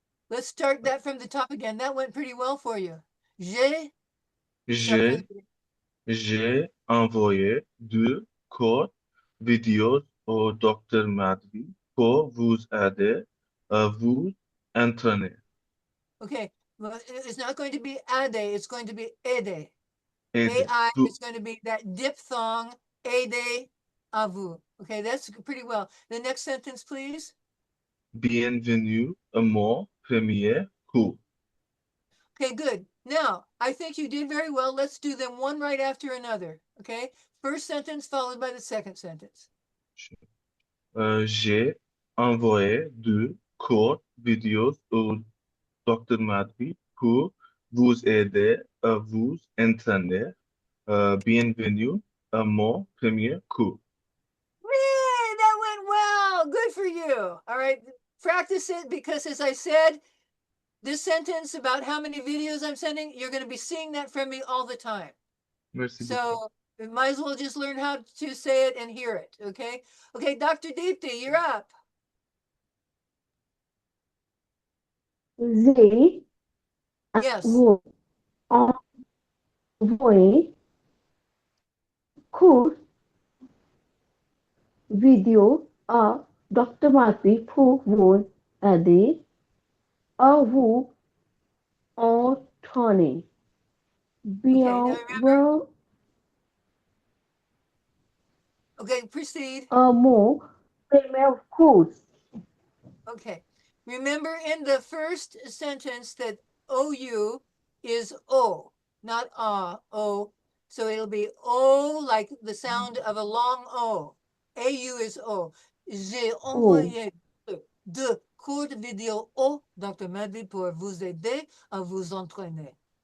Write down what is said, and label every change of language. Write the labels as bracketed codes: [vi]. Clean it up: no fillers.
[en] Let's start that from the top again. That went pretty well for you. J'ai, start from [fr] J'ai, [en] the beginning. [fr] j'ai envoyé deux courtes vidéos au Dr. Madvi pour vous aider à vous entraîner. [en] Okay. Well, it's not going to be ade, it's going to be ede. [fr] Aider. AI Vous, [en] is going to be that diphthong, [fr] ede, à vous. [en] Okay, that's pretty well. The next sentence, please. [fr] bienvenue à mon premier cours. [en] Okay, good. Now, I think you did very well. Let's do them one right after another. Okay, first sentence followed by the second sentence. [fr] J'ai envoyé deux courtes vidéos au Dr. Madri pour vous aider à vous entraîner. Bienvenue à mon premier cours. [en] Yay, that went well. Good for you. All right, practice it because, as I said, this sentence about how many videos I'm sending, you're going to be seeing that from me all the time. [fr] Merci beaucoup. [en] So you might as well just learn how to say it and hear it. Okay. Okay, Dr. Deepti, you're up. [fr] J'ai [en] Yes. [fr] envoyé court vidéo à Dr. Marty pour vous aider à vous entraîner. [en] Okay, now remember. [fr] Bienvenue [en] Okay, proceed. [fr] à mon premier cours. [en] Okay. Remember in the first sentence that OU is O, not O. So it'll be O like the sound of a long O. AU is O. J'ai Oh, [fr] envoyé de courtes vidéos au Dr. Madvi pour vous aider à vous entraîner.